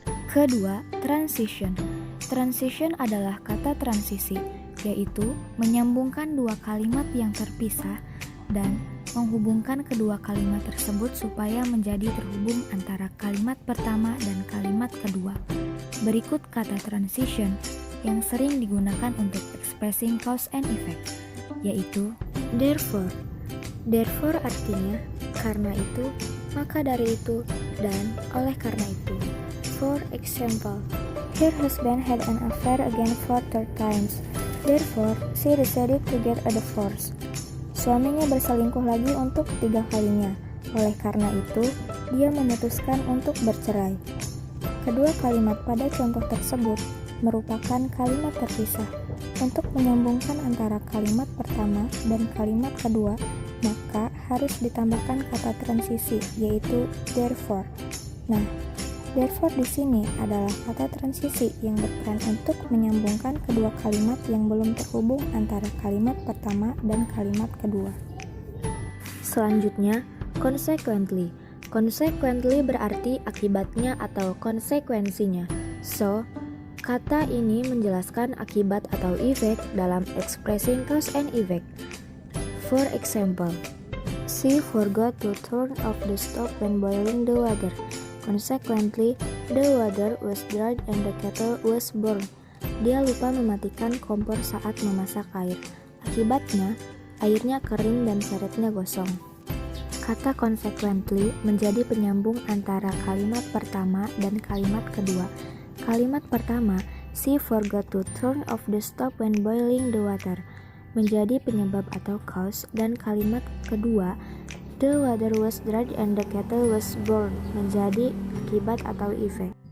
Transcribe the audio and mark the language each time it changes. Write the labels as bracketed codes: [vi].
[id] Kedua, transition. Transition adalah kata transisi, yaitu menyambungkan dua kalimat yang terpisah dan menghubungkan kedua kalimat tersebut supaya menjadi terhubung antara kalimat pertama dan kalimat kedua. Berikut kata transition yang sering digunakan untuk [en] expressing cause and effect, [id] yaitu therefore. Therefore artinya karena itu, maka dari itu, dan oleh karena itu. [en] For example, her husband had an affair again for 3 times. Therefore, she decided to get a divorce. [id] Suaminya berselingkuh lagi untuk 3 kalinya. Oleh karena itu, dia memutuskan untuk bercerai. Kedua kalimat pada contoh tersebut merupakan kalimat terpisah. Untuk menyambungkan antara kalimat pertama dan kalimat kedua, maka harus ditambahkan kata transisi, yaitu therefore. Nah, therefore di sini adalah kata transisi yang berperan untuk menyambungkan kedua kalimat yang belum terhubung antara kalimat pertama dan kalimat kedua. Selanjutnya, consequently. Consequently berarti akibatnya atau konsekuensinya. So, kata ini menjelaskan akibat atau efek dalam [en] expressing cause and effect. For example, she forgot to turn off the stove when boiling the water. Consequently, the water was dried and the kettle was burned. [id] Dia lupa mematikan kompor saat memasak air. Akibatnya, airnya kering dan seretnya gosong. Kata consequently menjadi penyambung antara kalimat pertama dan kalimat kedua. Kalimat pertama, [en] she forgot to turn off the stove when boiling the water, [id] menjadi penyebab atau cause, dan kalimat kedua, [en] the water was dried and the kettle was burned, [id] menjadi akibat atau efek.